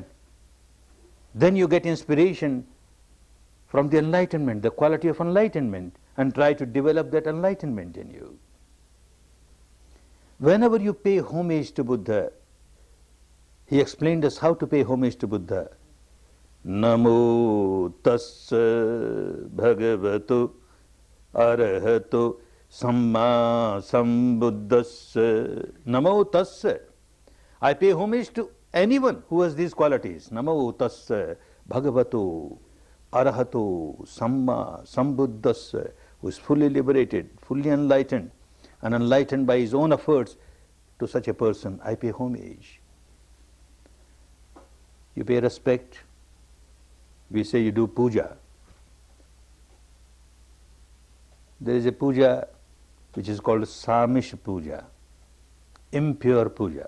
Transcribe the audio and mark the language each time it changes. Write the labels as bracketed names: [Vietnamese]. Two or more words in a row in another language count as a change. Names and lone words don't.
[English] Then you get inspiration from the enlightenment, the quality of enlightenment, and try to develop that enlightenment in you. Whenever you pay homage to Buddha, he explained us how to pay homage to Buddha. [Pali] Namo tassa bhagavato arahato samma sambuddhassa. Namo tassa. [English] I pay homage to anyone who has these qualities. [Pali] Namo tassa bhagavato arahato samma sambuddhassa, [English] who is fully liberated, fully enlightened, and enlightened by his own efforts. To such a person I pay homage. You pay respect. We say you do puja. There is a puja which is called [Sanskrit] सामिष पूजा, [English] impure puja.